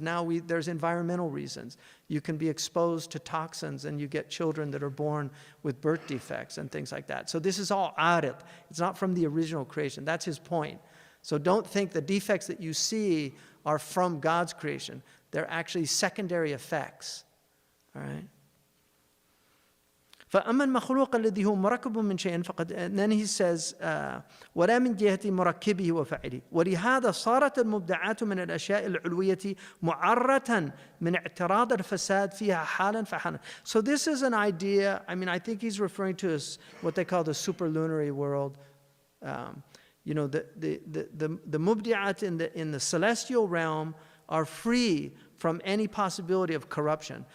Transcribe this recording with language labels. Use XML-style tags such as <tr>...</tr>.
<en>Now there's environmental reasons. You can be exposed to toxins and you get children that are born with birth defects and things like that. So this is all arid. It's not from the original creation. That's his point. So don't think the defects that you see are from God's creation. They're actually secondary effects. All right?</en> <ar>فأما المخلوق الذي هو مركب من شيء فقد,</ar> <en>and then he says</en> <ar>ولا من جهة مركبه وفاعله ولهذا صارت المبدعات من الأشياء العلوية معرة من اعتراض الفساد فيها حالا فحالا.</ar> <en>So this is an idea. I mean, I think he's referring to what they call the superlunary world. You know, the mubdi'at in the celestial realm are free from any possibility of corruption.</en>